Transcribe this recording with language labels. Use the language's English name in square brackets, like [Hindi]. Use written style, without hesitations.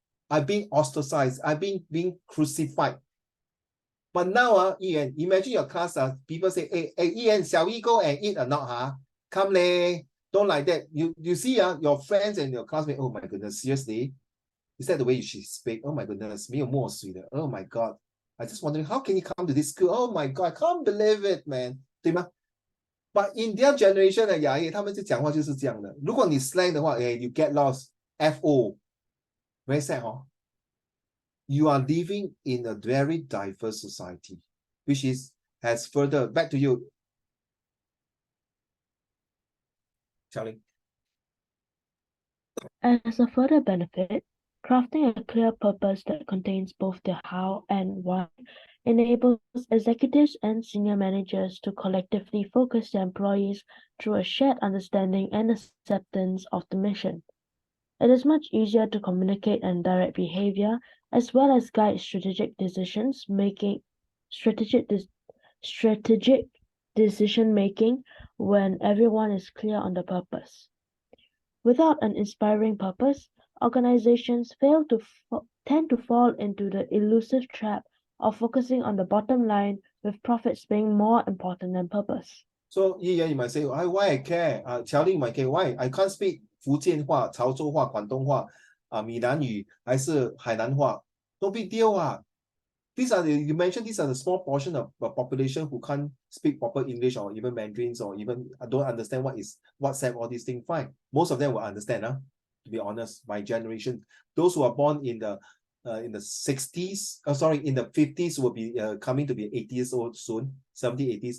[English] I've been ostracized. I've been being crucified. But now, Ian, imagine your class, people say, hey, Ian, shall we go and eat or not? Come leh. Don't like that. You see, your friends and your classmates, oh my goodness, seriously? Is that the way she speak? Oh my goodness, [Chinese] 没有墨水的. [English] Oh my God. I just wondering, how can you come to this school? Oh my God, I can't believe it, man. [Chinese] 对吗? [English] But in their generation [Chinese] 的牙医，他们就讲话就是这样的。如果你 [English] slang 的话，you get lost. FO. Very sad, huh? You are living in a very diverse society, which has further, back to you, Charlie. As a further benefit, crafting a clear purpose that contains both the how and why enables executives and senior managers to collectively focus their employees through a shared understanding and acceptance of the mission. It is much easier to communicate and direct behavior as well as guide strategic decision making when everyone is clear on the purpose. Without an inspiring purpose, organizations tend to fall into the elusive trap of focusing on the bottom line, with profits being more important than purpose. So, you might say, why I care? Charlie might care. Why? I can't speak 福建话、潮州话、广东话、闽南语还是海南话 No big deal. You mentioned these are the small portion of the population who can't speak proper English or even Mandarins or even don't understand what is WhatsApp, all these things. Fine. Most of them will understand, to be honest, my generation. Those who are born in the 60s, in the 50s will be coming to be 80 years old soon, 70s, 80s.